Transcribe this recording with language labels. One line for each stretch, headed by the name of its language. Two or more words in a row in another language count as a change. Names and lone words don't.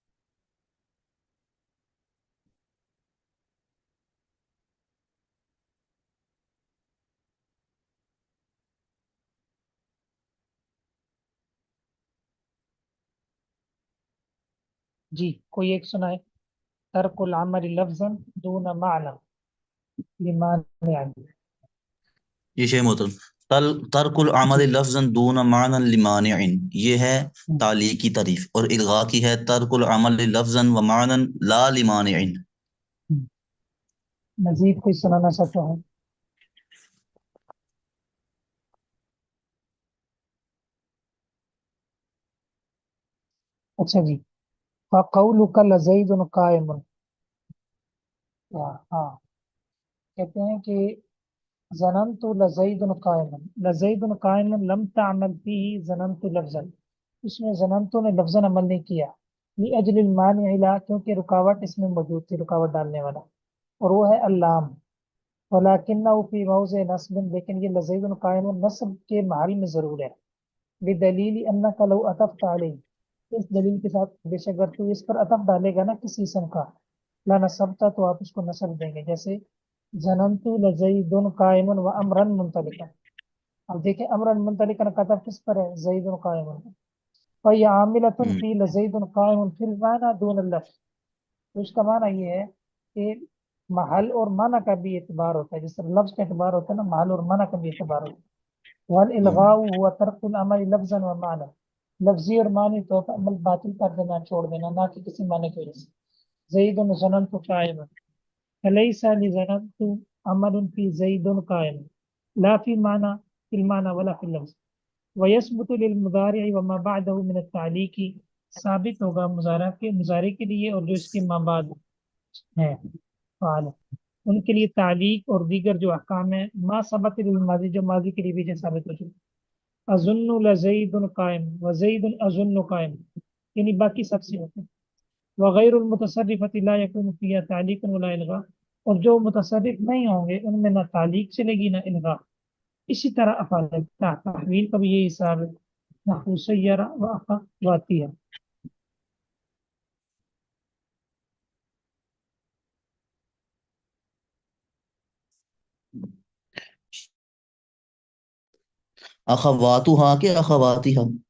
Urdu: جی، کوئی ایک سنائے.
Arabic: ترك العمل لفظا دون معنى لمانع.
Urdu: یہ شیخ محترم,
Arabic: ترك العمل لفظا دون معنى لمانع,
Urdu: یہ ہے تالی کی تعریف، اور الغا کی ہے
Arabic: ترك العمل لفظا ومعنى لا لمانع.
Urdu: مزید کوئی سنانا چاہتا ہوں? اچھا جی.
Arabic: فقولك لزيد قائم.
Urdu: ہاں، کہتے ہیں کہ
Arabic: ظننت لزيد قائم، لزيد قائم لم تعمل فيه ظننت لفظا.
Urdu: اس میں ظننت نے لفظاً عمل نہیں کیا.
Arabic: لأجل المانع لا,
Urdu: کیونکہ رکاوٹ اس میں موجود تھی، رکاوٹ ڈالنے والا، اور وہ ہے اللام.
Arabic: ولكنه في موضع نصب,
Urdu: لیکن یہ
Arabic: لزيد قائم
Urdu: نصب کے محل میں ضرور ہے.
Arabic: بدليل أنك لو عطفت عليه,
Urdu: اس دلیل کے ساتھ بے شک اگر تو اس پر عطف ڈالے گا نا کسی اسم کا,
Arabic: لنصبت,
Urdu: تو آپ اس کو نصب دیں گے.
Arabic: جیسے ظننت لزيد قائم وعمرا منطلقا.
Urdu: اب دیکھیں
Arabic: عمرا منطلقا
Urdu: کا عطف کس پر ہے?
Arabic: زيد قائم.
Urdu: اور یہ
Arabic: عاملة في لزيد قائم في المعنى دون اللفظ.
Urdu: تو اس کا معنی یہ ہے کہ محل اور معنی کا بھی اعتبار ہوتا ہے، جس طرح لفظ کا اعتبار ہوتا ہے نا، محل اور معنی کا بھی اعتبار ہوتا ہے.
Arabic: والإلغاء هو ترك العمل لفظا ومعنى,
Urdu: لفظی اور معنوی طور پر عمل باطل کر دینا، چھوڑ دینا، نا کہ کسی معنی کی وجہ سے.
Arabic: زيد ظننت قائم، فليس لظننت عمل في زيد قائم، لا في معنى، في المعنى ولا في اللفظ. ويثبت للمضارع وما بعده من التعليق,
Urdu: ثابت ہوگا مضارع کے لیے اور جو اس کے ما بعد ہے فعل، ان کے لیے تعلیق اور دیگر جو احکام ہے,
Arabic: ما ثبت للماضي,
Urdu: جو ماضی کے لیے بھی جو ثابت ہو چکے.
Arabic: أظن لزيد قائم وزيد أظن قائم,
Urdu: یعنی باقی سب سے ہوتے ہیں.
Arabic: وغير المتصرفة لا يكون فيها تعليق ولا إلغاء,
Urdu: اور جو متصرف نہیں ہوں گے ان میں نا تعلیق چلے گی نا الغا. اسی طرح افعال تحویل کا بھی یہی حساب ہے.
Arabic: نحو صيّر وأعطى وعطية. أخواتها کے أخواتها.